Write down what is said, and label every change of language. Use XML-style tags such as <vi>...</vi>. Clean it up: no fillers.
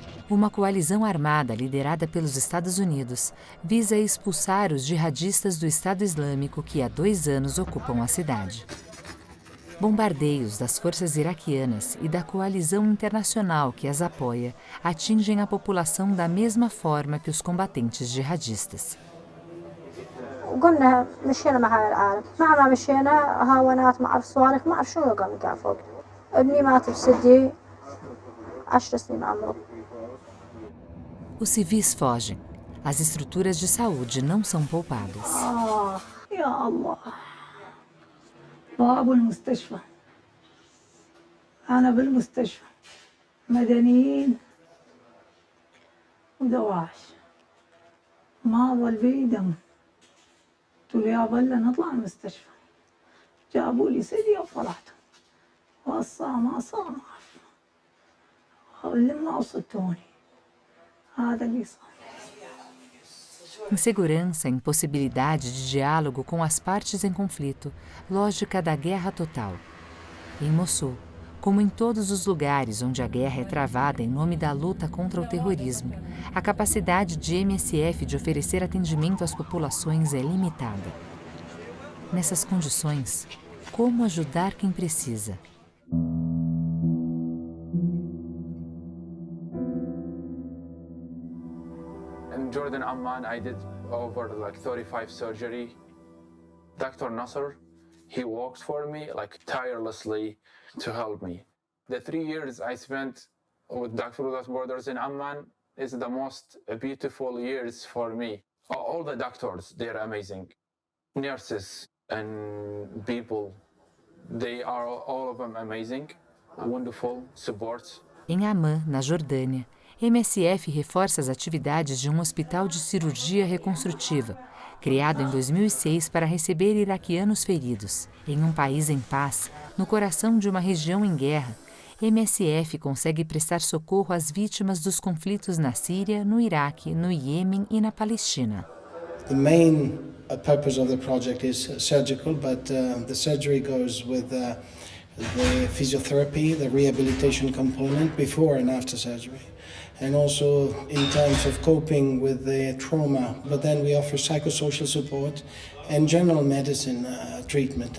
<pt>Uma coalizão armada liderada pelos Estados Unidos visa expulsar os jihadistas do Estado Islâmico que há 2 anos ocupam a cidade. Bombardeios das forças iraquianas e da coalizão internacional que as apoia atingem a população da mesma forma que os combatentes jihadistas.</pt> <ar>قلنا مشينا مع العالم مع ما مشينا هاونات ما أعرف صواريخ ما أعرف شنو قام قاعد فوق ابني مات بسدي 10 سنين عمره.</ar> <pt>Os civis fogem. As estruturas de saúde não são poupadas.</pt> <ar>يا الله باب المستشفى أنا بالمستشفى مدنيين ودواعش ما ظل بي دم قلت له يا بلا نطلع المستشفى جابوا لي سدي وطلعت والصا ما صار ما أعرف لما وصلتوني هذا اللي صار.</ar> <pt>Insegurança, impossibilidade de diálogo com as partes em conflito, lógica da guerra total. Em Mossul, como em todos os lugares onde a guerra é travada em nome da luta contra o terrorismo, a capacidade de MSF de oferecer atendimento às populações é limitada. Nessas condições, como ajudar quem precisa?</pt> <en>In Jordan, Amman, I did over 35 surgery. Dr. Nasser, he works for me tirelessly to help me. The 3 years I spent with Doctors Without Borders in Amman is the most beautiful years for me. All the doctors, they're amazing. Nurses and people, they are all of them amazing. wonderful support.</en> <pt>Em Amman, na Jordânia, MSF reforça as atividades de um hospital de cirurgia reconstrutiva, criado em 2006 para receber iraquianos feridos. Em um país em paz, no coração de uma região em guerra, MSF consegue prestar socorro às vítimas dos conflitos na Síria, no Iraque, no Iêmen e na Palestina.</pt> <en>The main purpose of the project is surgical, but the surgery goes with the physiotherapy, the rehabilitation component before and after surgery, and also in terms of coping with the trauma. But then we offer psychosocial support and general medicine treatment.</en>